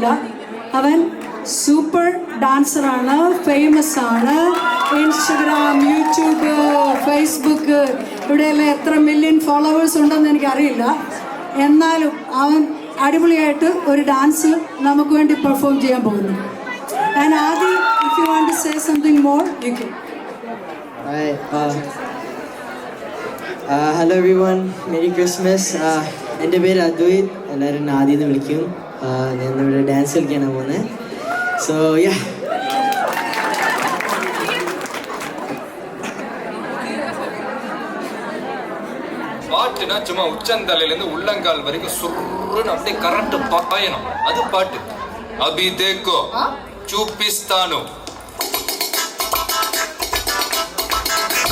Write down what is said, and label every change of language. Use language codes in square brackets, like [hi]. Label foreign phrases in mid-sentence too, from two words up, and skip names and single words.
[ml] അവൻ സൂപ്പർ ഡാൻസറാണ്, ഫേമസ് ആണ്. ഇൻസ്റ്റഗ്രാം, യൂട്യൂബ്, ഫേസ്ബുക്ക് ഇവിടെയെല്ലാം എത്ര മില്യൺ ഫോളോവേഴ്സ് ഉണ്ടെന്ന് എനിക്കറിയില്ല. എന്നാലും അവൻ അടിപൊളിയായിട്ട് ഒരു ഡാൻസ് നമുക്ക് വേണ്ടി പെർഫോം ചെയ്യാൻ പോകുന്നു. ഞാൻ ആദ്യം [en] if you want to say something more you can. hello every one, merry Christmas. [ml] എൻ്റെ പേര് അദ്വൈത്, എല്ലാവരും ആദ്യം എന്ന് വിളിക്കും. ഞാൻ ഇവിടെ ഡാൻസ് കളിക്കാനാണ് പോകുന്നത്. [en] so ya, [ta] பாட்டுனா சும்மா உச்சந்தலையிலேருந்து உள்ளங்கால் வரைக்கும் சுருன்னு அப்படியே கரண்ட் பாயணும். அது பாட்டு. [hi] अभी देखो [ta] சூப்பிஸ்தானோ.